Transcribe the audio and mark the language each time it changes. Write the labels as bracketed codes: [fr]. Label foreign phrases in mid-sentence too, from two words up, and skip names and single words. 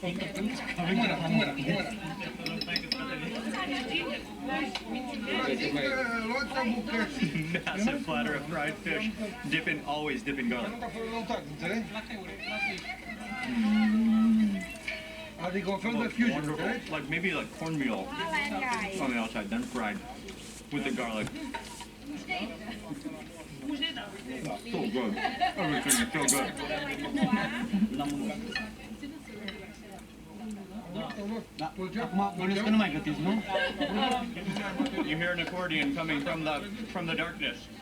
[en] Massive platter of fried fish, always dip in garlic. [ro] Adică un fel de fusion, [en] Wonderful. [ro] corect? [en] Like maybe like cornmeal on the outside, then fried with the garlic. So good. Everything is so good. You hear an accordion coming from the darkness.